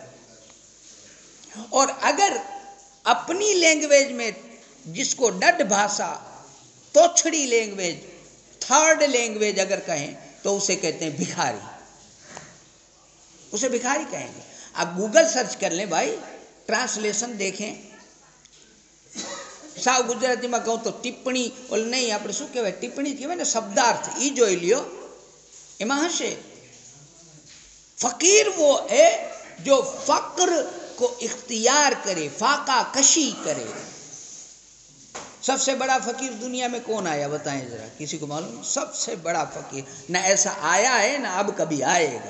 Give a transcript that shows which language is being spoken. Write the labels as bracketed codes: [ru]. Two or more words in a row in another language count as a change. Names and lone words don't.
[ur] اور اگر اپنی لینگویج میں جس کو ڈڈ بھاشا، توچھڑی لینگویج، تھرڈ لینگویج اگر کہیں تو اسے کہتے ہیں بھکاری، اسے بھکاری کہیں گے. آپ گوگل سرچ کر لیں بھائی، ٹرانسلیشن دیکھیں. [gu] સાવ ગુજરાતીમાં કહું તો ટિપ્પણી ઓલ નહીં આપણે શું કહેવાય ટિપ્પણી કહેવાય ને શબ્દાર્થ એ જોઈ લ્યો એમાં હશે. [ur] فقیر وہ ہے جو فقر کو اختیار کرے، فاقہ کشی کرے. سب سے بڑا فقیر دنیا میں کون آیا بتائیں ذرا، کسی کو معلوم؟ سب سے بڑا فقیر نہ ایسا آیا ہے نہ اب کبھی آئے گا.